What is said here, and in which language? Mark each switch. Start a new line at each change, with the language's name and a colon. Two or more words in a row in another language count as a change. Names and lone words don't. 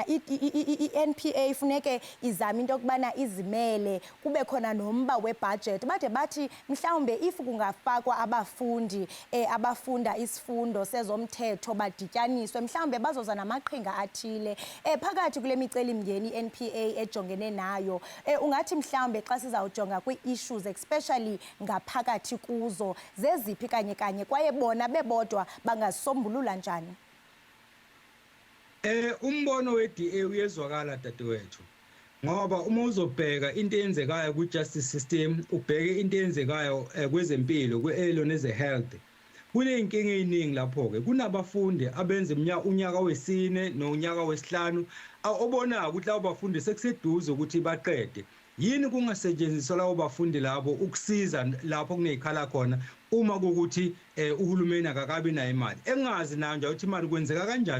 Xhosa: i-NPA ifuneke izama into okubana izimele kube khona nomba webudget bade bathi mhlawumbe if kungafakwa abafundi funda isifundo sezomthetho badityaniswe mhlawumbe bazoza namaqhinga athile phakathi kule miceli mngeni NPA ejongene nayo ungathi mhlawumbe xa sizawujonga kwi-
English: issues especially
Xhosa: ngaphakathi kuzo zeziphi kanye kwaye bona bebodwa bangasombulula njani
Zulu: umbono we-DA uyezwakala dadewethu ngoba uma uzobheka into eyenzekayo ku-justice system ubheke into eyenzekayo kwezempilo kwe-elon eze-health kuney'nkinga ey'ningi lapho-ke kunabafundi abenza unyaka wesine nonyaka wesihlanu obonayo ukuthi labo bafundi sekuseduze ukuthi baqede yini kungasetshenziswa labo bafundi labo ukusiza lapho kuney'khala khona uma kukuthi uhulumeni akakabi nayo imali engazi nayo nje ukuthi imali kwenzeka kanjani